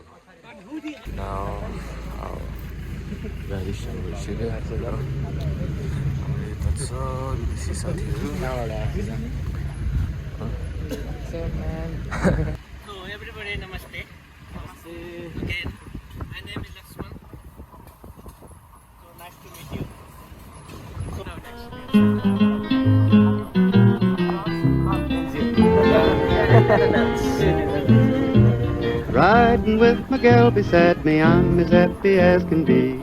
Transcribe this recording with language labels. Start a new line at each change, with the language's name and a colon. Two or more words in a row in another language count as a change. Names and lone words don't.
English: Now,
Nepali: गाडी स्टार्ट भइसक्यो हाम्रो यता छ विदेशी साथीहरू
English: So everybody namaste. Okay, my name is Lakshman. So nice to meet you. So now Riding with my gal beside me, I'm as happy as can be.